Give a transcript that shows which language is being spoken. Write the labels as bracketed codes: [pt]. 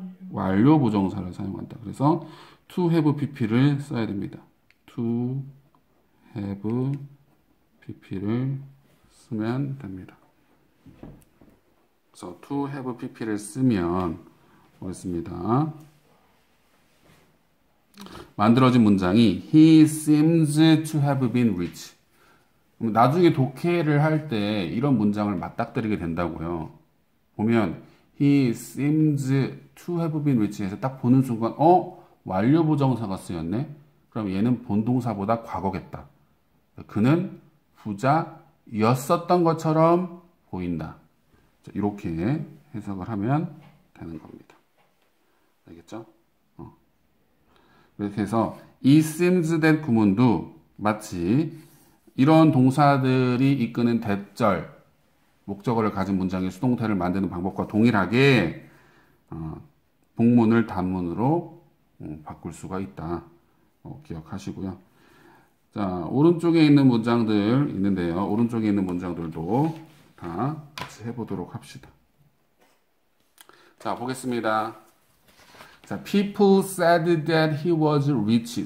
[ko] 완료 부정사를 사용한다. 그래서 to have pp를 써야 됩니다. to have pp를 쓰면 됩니다. 그래서 to have pp를 쓰면 뭐였습니다? 만들어진 문장이 [en] he seems to have been rich. [ko] 나중에 독해를 할 때 이런 문장을 맞닥뜨리게 된다고요. 보면 [en] he seems to have been rich [ko] 해서 딱 보는 순간 완료 부정사가 쓰였네. 그럼 얘는 본동사보다 과거겠다. 그는 부자였었던 것처럼 보인다. 이렇게 해석을 하면 되는 겁니다. 알겠죠? 이렇게 해서 it seems that 구문도 마치 이런 동사들이 이끄는 대절, 목적어를 가진 문장의 수동태를 만드는 방법과 동일하게 복문을 단문으로 바꿀 수가 있다. 기억하시고요. 자, 오른쪽에 있는 문장들 있는데요. 오른쪽에 있는 문장들도 다 같이 해보도록 합시다. 자, 보겠습니다. [en] 자, people said that he was rich.